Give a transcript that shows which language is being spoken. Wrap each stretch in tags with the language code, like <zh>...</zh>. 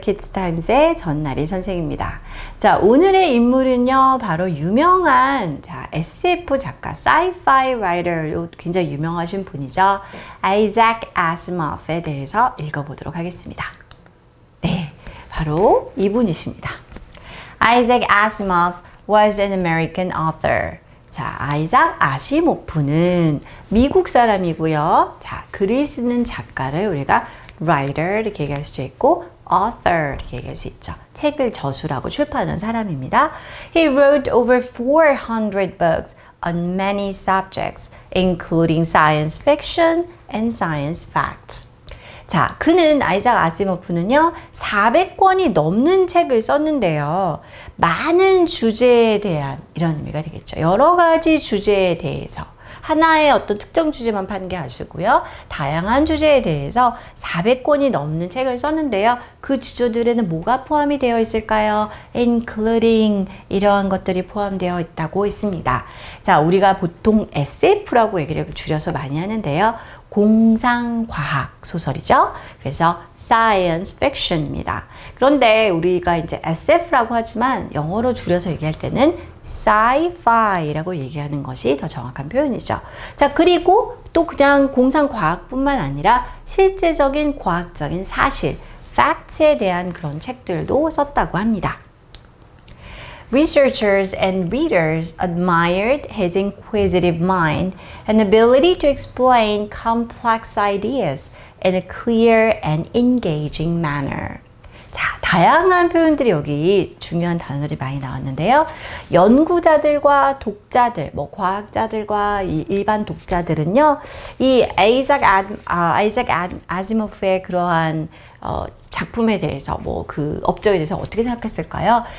<ko>키즈타임즈의 전나리 선생입니다. 자, 오늘의 인물은요, 바로 유명한 SF 작가,</ko> <en>sci-fi writer,</en> <ko>굉장히 유명하신 분이죠. 아이작 아시모프에 대해서 읽어보도록 하겠습니다. 네, 바로 이분이십니다.</ko> <en>아이작 아시모프 was an American author.</en> <ko>자, 아이작 아시모프는 미국 사람이고요. 자, 글을 쓰는 작가를 우리가 writer 이렇게 얘기할 수도 있고 author 이렇게 얘기할 수 있죠. 책을 저술하고 출판하는 사람입니다.</ko> <en>He wrote over 400 books on many subjects, including science fiction and science facts.</en> <ko>자, 그는 아이작 아시모프는요, 400권이 넘는 책을 썼는데요. 많은 주제에 대한 이런 의미가 되겠죠. 여러 가지 주제에 대해서 하나의 어떤 특정 주제만 판개하시고요. 다양한 주제에 대해서 400권이 넘는 책을 썼는데요. 그 주제들에는 뭐가 포함이 되어 있을까요? including 이러한 것들이 포함되어 있다고 있습니다. 자, 우리가 보통 SF라고 얘기를 줄여서 많이 하는데요. 공상과학 소설이죠. 그래서 science fiction입니다. 그런데 우리가 이제 SF라고 하지만 영어로 줄여서 얘기할 때는 sci-fi라고 얘기하는 것이 더 정확한 표현이죠. 자, 그리고 또 그냥 공상과학뿐만 아니라 실제적인 과학적인 사실, facts에 대한 그런 책들도 썼다고 합니다.</ko> <en>Researchers and readers admired his inquisitive mind and ability to explain complex ideas in a clear and engaging manner.</en> <ko>자, 다양한 표현들이 여기 중요한 단어들이 많이 나왔는데요. 연구자들과 독자들, 과학자들과 일반 독자들은요, 이 아이작 아시모프의 그러한 작품에 대해서 그 업적에 대해서 어떻게 생각했을까요?</ko>